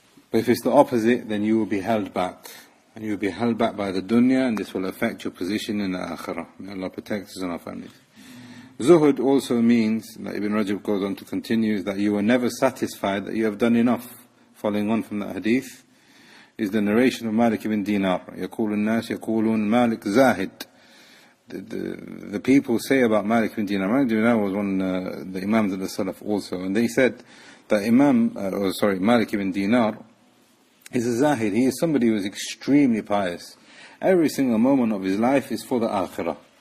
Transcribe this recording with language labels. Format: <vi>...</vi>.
<en>But if it's the opposite, then you will be held back. And you will be held back by the dunya, and this will affect your position in the Akhirah. May Allah protect us and our families. Zuhud also means, like Ibn Rajab goes on to continue, is that you are never satisfied that you have done enough. Following on from that hadith is the narration of Malik ibn Dinar.</en> <ar>يَقُولُ النَّاسِ يَقُولُونَ Malik Zahid.</ar> <en>The people say about Malik ibn Dinar. Malik ibn Dinar was one of the Imams of the Salaf also. And they said that Malik ibn Dinar is a Zahid. He is somebody who is extremely pious. Every single moment of his life is for the Akhirah.</en>